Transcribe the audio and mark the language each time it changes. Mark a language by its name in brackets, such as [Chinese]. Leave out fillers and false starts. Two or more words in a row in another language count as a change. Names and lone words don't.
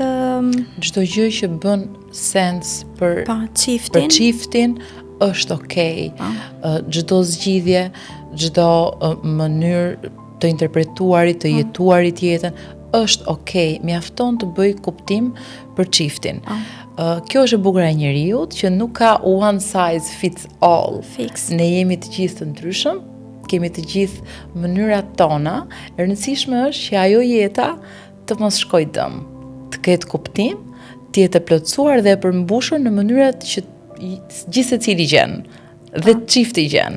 [Albanian] çdo gjë që bën sens për çiftin është okay. Çdo zgjidhje, çdo mënyrë të interpretuarit, të jetuarit jetën është okay. Mjafton të bëj kuptim për çiftin. Kjo është e bukur e njeriut që nuk ka [English] one size fits all. [Albanian] Ne jemi të gjithë të ndryshëm, kemi të gjithë mënyrat tona, e rëndësishme është që ajo jeta të mos shkojë dëm, të ketë kuptim, të jetë e plotësuar dhe e përmbushur në mënyrat që gjithë secili gjen dhe çifti gjen.